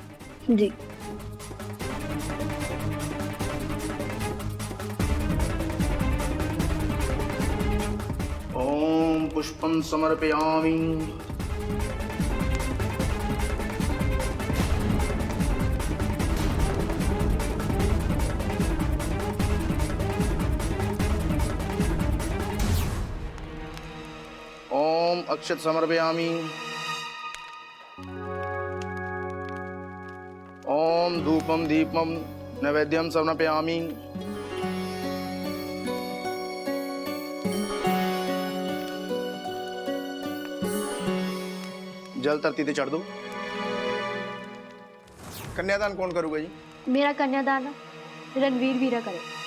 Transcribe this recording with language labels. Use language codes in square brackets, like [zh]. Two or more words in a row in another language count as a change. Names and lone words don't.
[hi] जी। [sa] ओम पुष्पं समर्पयामि। ओम अक्षत समर्पयामि। ओम धूपम दीपम नैवेद्यम समर्पयामि। [hi] जल धरती ते चढ़ दो। कन्यादान कौन करूगा जी? मेरा कन्यादान रणवीर वीरा करे।